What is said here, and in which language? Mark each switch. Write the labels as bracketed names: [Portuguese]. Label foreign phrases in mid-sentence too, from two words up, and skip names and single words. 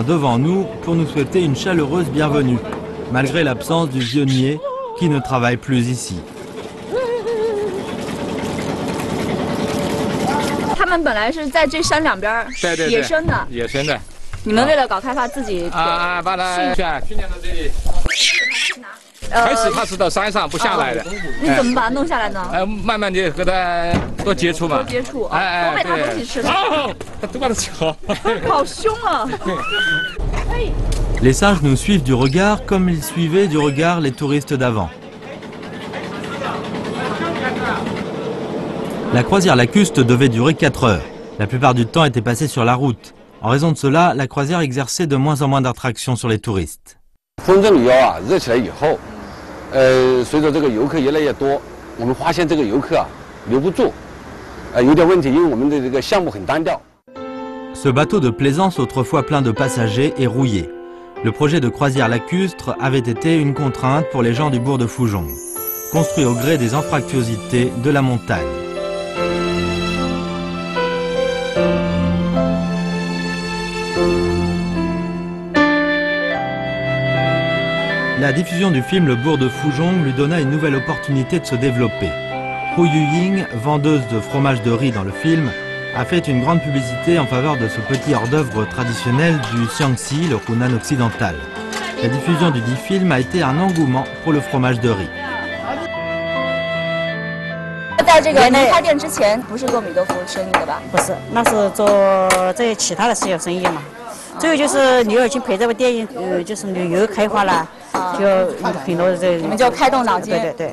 [French] devant nous pour nous souhaiter une chaleureuse bienvenue, malgré l'absence du vieux niais qui ne travaille plus ici. [Chinese] 他们本来是在这山两边野生的，野生的。你们为了搞开发自己把它训练到这里。开始他是到山上不下来的。你怎么把它弄下来呢？慢慢的和他多接触嘛。多接触，多喂它东西吃。他都把它咬。好凶啊！ [French] Les singes nous suivent du regard comme ils suivaient du regard les touristes d'avant. La croisière lacustre devait durer 4 heures. La plupart du temps était passée sur la route. En raison de cela, la croisière exerçait de moins en moins d'attractions sur les touristes. [Chinese] 风筝旅游啊，热起来以后，随着这个游客越来越多，我们发现这个游客啊留不住，有点问题，因为我们的这个项目很单调。 [French] Ce bateau de plaisance autrefois plein de passagers est rouillé. Le projet de croisière lacustre avait été une contrainte pour les gens du bourg de Fuzhong, construit au gré des anfractuosités de la montagne. La diffusion du film Le bourg de Fuzhong lui donna une nouvelle opportunité de se développer. Hu Yuying, vendeuse de fromage de riz dans le film, a fait une grande publicité en faveur de ce petit hors-d'œuvre traditionnel du Jiangxi, le Hunan occidental. La diffusion du dit film a été un engouement pour le fromage de riz. [Chinese] 在这个离开店之前，不是做米豆腐生意的吧？不是，那是做这其他的事业生意嘛。最后就是刘晓庆陪这部电影，就是旅游开发了，就很多这。你们就开动脑筋。对对对。